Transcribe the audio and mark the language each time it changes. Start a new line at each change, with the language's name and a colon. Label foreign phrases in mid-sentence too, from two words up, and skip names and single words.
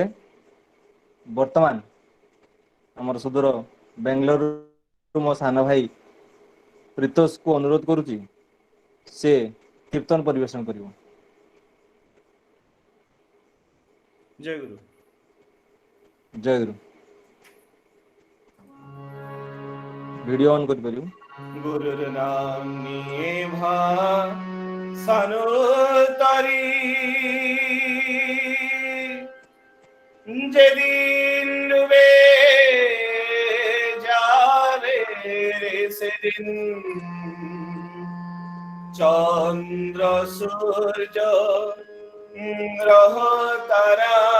Odia: ବର୍ତ୍ତମାନ ଆମର ସୁଦୂର ବେଙ୍ଗଲୋରରୁ ମୋ ସାନ ଭାଇ ପ୍ରୀତୋଷକୁ ଅନୁରୋଧ କରୁଛି ସେ କୀର୍ତ୍ତନ ପରିବେଷଣ କରିବ। ଜୟ ଗୁରୁ। ଜୟ ଗୁରୁ।
English: video on
Odia: କରିପାରିବୁ।
Bangla: গুরুর নাম নিয়ে ভাসানো তারি যেদিন ডুবে যাবে সেদিন চন্দ্র সূর্য গ্রহ তারা